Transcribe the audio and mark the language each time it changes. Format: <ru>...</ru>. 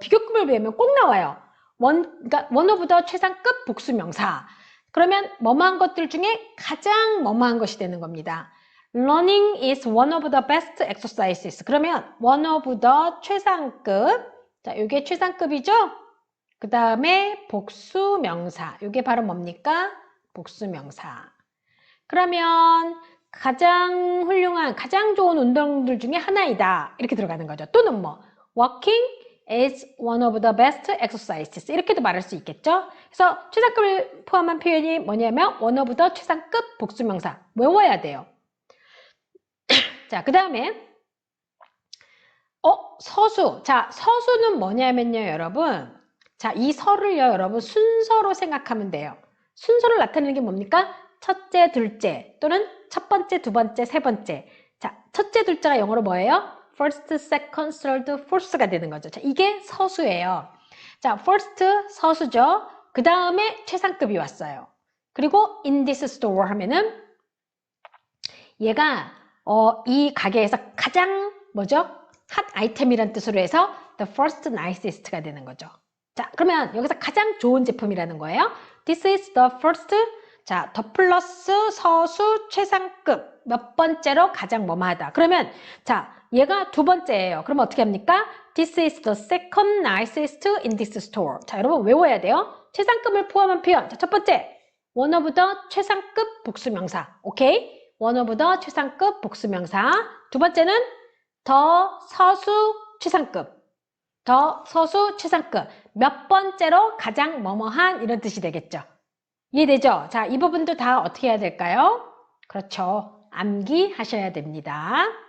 <ko>비교급을 배우면 꼭 나와요. 그러니까 원어보다 최상급 복수명사. 그러면 뭐뭐한 것들 중에 가장 뭐뭐한 것이 되는 겁니다.</ko> <en>Learning is one of the best exercises.</en> <ko>그러면</ko> <en>one of the 최상급.</en> <ko>자, 이게 최상급이죠? 그 다음에 복수명사. 이게 바로 뭡니까? 복수명사. 그러면 가장 훌륭한, 가장 좋은 운동들 중에 하나이다. 이렇게 들어가는 거죠. 또는 뭐</ko> <en>walking is one of the best exercises.</en> <ko>이렇게도 말할 수 있겠죠? 그래서 최상급을 포함한 표현이 뭐냐면 one of the 최상급 복수명사. 외워야 돼요. 자, 그 다음에 서수. 자, 서수는 뭐냐면요, 여러분. 자, 이 서를요, 여러분 순서로 생각하면 돼요. 순서를 나타내는 게 뭡니까? 첫째, 둘째 또는 첫 번째, 두 번째, 세 번째. 자, 첫째, 둘째가 영어로 뭐예요?</ko> <en>first, second, third, fourth가</en> <ko>되는 거죠. 자, 이게 서수예요. 자, first 서수죠. 그 다음에 최상급이 왔어요. 그리고 in this store 하면은 얘가 이 가게에서 가장 뭐죠? 핫 아이템이란 뜻으로 해서 the first nicest가 되는 거죠. 자, 그러면 여기서 가장 좋은 제품이라는 거예요.</ko> <en>This is the first.</en> <ko>자, 더 플러스 서수 최상급 몇 번째로 가장 뭐뭐하다. 그러면 자, 얘가 두 번째예요. 그러면 어떻게 합니까?</ko> <en>This is the second nicest in this store.</en> <ko>자, 여러분 외워야 돼요. 최상급을 포함한 표현. 자, 첫 번째, one of the 최상급 복수명사. 오케이? one of the 최상급 복수명사. 두 번째는 더 서수 최상급. 더 서수 최상급. 몇 번째로 가장 뭐뭐한 이런 뜻이 되겠죠. 이해되죠? 자, 이 부분도 다 어떻게 해야 될까요? 그렇죠. 암기하셔야 됩니다.</ko>